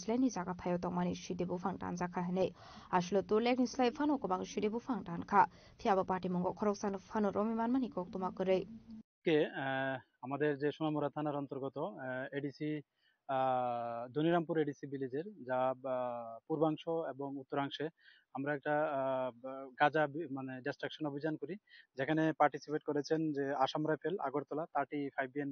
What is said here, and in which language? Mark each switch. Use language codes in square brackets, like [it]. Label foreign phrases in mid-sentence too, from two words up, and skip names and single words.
[trp] leni jaga thayo tongmani shidi bufang tanjaka hene ashlo to lek ni slai phano kobang shidi bufang tanka fiaba party mungo khoroksan phano romi manmani koktuma korei [bn] কে আমাদের যে সোনামুড়া থানার অন্তর্গত এডিসি দনিরামপুর এডিসি ভিলেজের যা পূর্বাংশ এবং উত্তরাংশে আমরা একটা গাঁজা মানে ডিস্ট্রাকশন অভিযান করি যেখানে পার্টিসিপেট করেছেন যে আসাম রাইফেল আগরতলা 35 বিএন